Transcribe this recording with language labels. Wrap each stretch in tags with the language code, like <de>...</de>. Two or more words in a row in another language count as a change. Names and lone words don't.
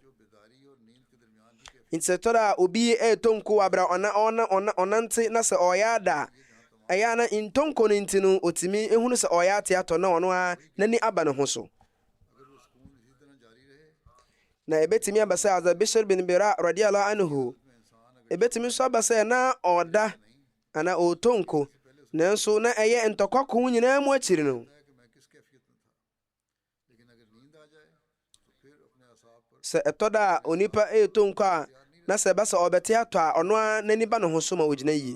<ak>Nti sɛ tɔ da a obi ɛtonko wɔ abra ɔnante na sɛ ɔyɛ ada a ɛyɛ a na ntonko no nti no ɔtumi ɛhunu sɛ ɔyɛ ate atɔ na ɔno a n'ani aba ne ho so. Na ɛbɛtumi aba sɛ Hadza Bishar bin Mira</ak> <ar>رضي الله عنه</ar> <ak>ɛbɛtumi nso aba sɛ na ɔda ana ɔtonko, nanso na ɛyɛ ntɔkwa ko nyinaa mu akyiri no. Sɛ ɛtɔ da a onipa ɛtonko a na sɛ ɛba sɛ ɔbɛte atɔ a ɔno a n'ani ba ne ho so ma ogyina yie.</ak>